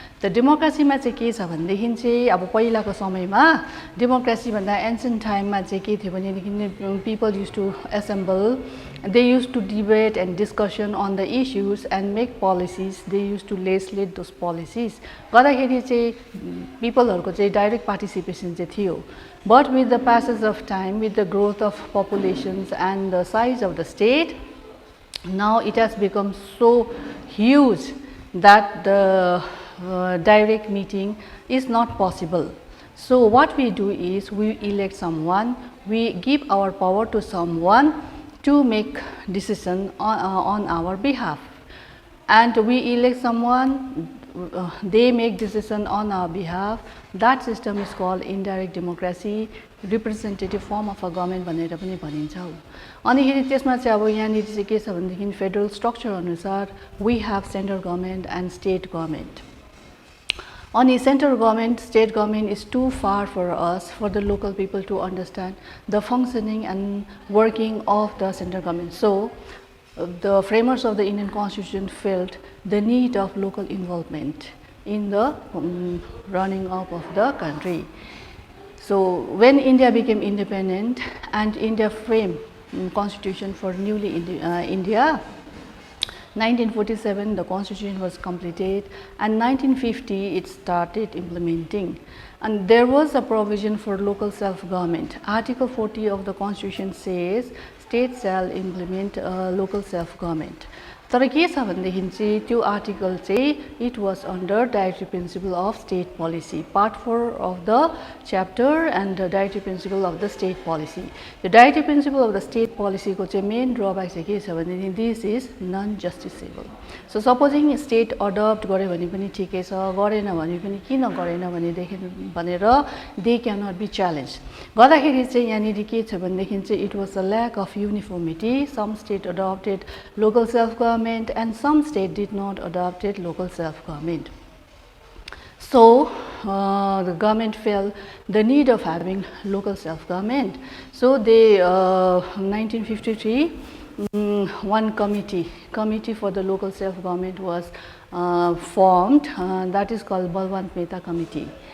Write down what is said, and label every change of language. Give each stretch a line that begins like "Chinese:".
English: The democracy
Nepali: मा चाहिँ के छ भन्देखि चाहिँ अब पहिलाको समयमा
English: democracy भन्दा ancient time
Nepali: मा चाहिँ के थियो भनेदेखि
English: people used to assemble, they used to debate and discussion on the issues and make policies. They used to legislate those policies.
Nepali: गर्दाखेरि चाहिँ people हरुको चाहिँ
English: direct participation
Nepali: चाहिँ थियो.
English: But with the passage of time, with the growth of populations and the size of the state, now it has become so huge that the direct meeting is not possible. So what we do is we elect someone, we give our power to someone to make decision on our behalf, and we elect someone, they make decision on our behalf. That system is called indirect democracy, representative form of a government
Nepali: भनेर पनि भनिन्छ. अनि त्यसमा चाहिँ अब यहाँनिर चाहिँ के छ भनेदेखि फेडरल स्ट्रक्चर अनुसार
English: we have central government and state government. अनि central government, state government is too far for us, for the local people to understand the functioning and working of the central government. So the framers of the Indian Constitution felt the need of local involvement in the running up of the country. So when India became independent and India framed constitution for newly India, 1947 the constitution was completed, and 1950 it started implementing, and there was a provision for local self-government. Article 40 of the constitution says states shall implement local self-government.
Nepali: तर के छ भन्देखि चाहिँ त्यो article चाहिँ
English: it was under directory principle of state policy, part 4 of the chapter, and the directory principle of the state policy. The directory principle of the state policy को चाहिँ main drawback
Nepali: चाहिँ के छ भनेदेखि
English: this is non justiciable. So supposing state adopt
Nepali: गर्यो भने पनि ठिकै छ, गरेन भने पनि किन गरेन भनेदेखि भनेर
English: they cannot be challenged.
Nepali: गर्दाखेरि चाहिँ यहाँनिर के छ भनेदेखि चाहिँ
English: it was a lack of uniformity. Some state adopted local self government and some state did not adopted local self-government. So the government felt the need of having local self-government. So they 1953 one committee for the local self-government was formed, that is called Balwant Mehta Committee.